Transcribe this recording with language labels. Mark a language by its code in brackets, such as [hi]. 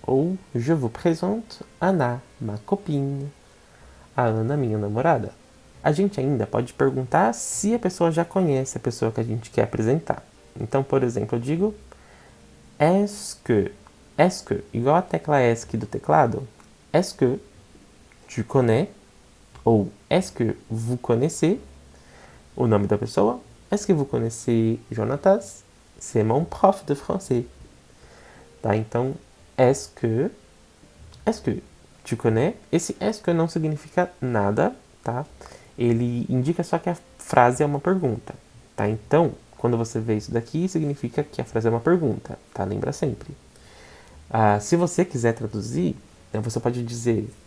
[fr] Ou je vous présente Anna, ma copine. [pt] A Ana, minha namorada. A gente ainda pode perguntar se a pessoa já conhece a pessoa que a gente quer apresentar. Então, por exemplo, eu digo est-ce que, igual a tecla ESC do teclado, [fr] est-ce que tu connais? Ou est-ce que vous connaissez? [pt] O nome da pessoa. [fr] Est-ce que vous connaissez Jonatas? C'est mon prof de français. [pt] Tá? Então, [fr] est-ce que tu connais? [pt] Esse est-ce que não significa nada, tá? Ele indica só que a frase é uma pergunta, tá? Então, quando você vê isso daqui, significa que a frase é uma pergunta, tá? Lembra sempre. Se você quiser traduzir, né, você pode dizer